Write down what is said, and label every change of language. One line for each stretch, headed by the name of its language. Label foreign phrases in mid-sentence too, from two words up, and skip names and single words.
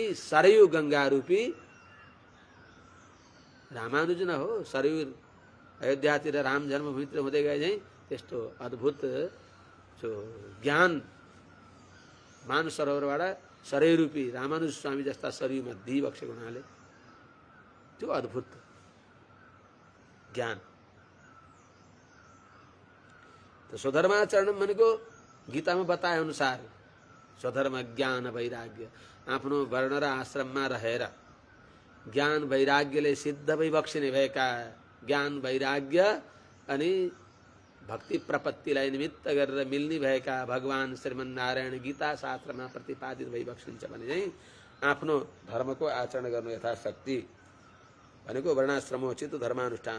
Nepali: सरयू गंगा रूपी रामानुज न हो सरयू अयोध्यातिर राम जन्मभूमितिर हुँदै गए चाहिँ त्यस्तो अद्भुत जो ज्ञान मानस सरोवरबाट सरैरूपी रामानुज स्वामी जस्ता शरीरमा दिइबक्सेको हुनाले त्यो अद्भुत ज्ञान। तो स्वधर्माचरण भनेको गीतामा बताए अनुसार स्वधर्म ज्ञान वैराग्य आफ्नो वर्ण र आश्रममा रहेर ज्ञान वैराग्यले सिद्ध भइबक्सिने भएका ज्ञान वैराग्य अनि भक्ति प्रपत्तिलाई निमित्त गरेर मिल्ने भएका भगवान श्रीमन्नारायण गीता शास्त्रमा प्रतिपादित भइबक्सिन्छ भने चाहिँ आफ्नो धर्मको आचरण गर्नु यथाशक्ति भनेको वर्णाश्रमोचित धर्मानुष्ठान।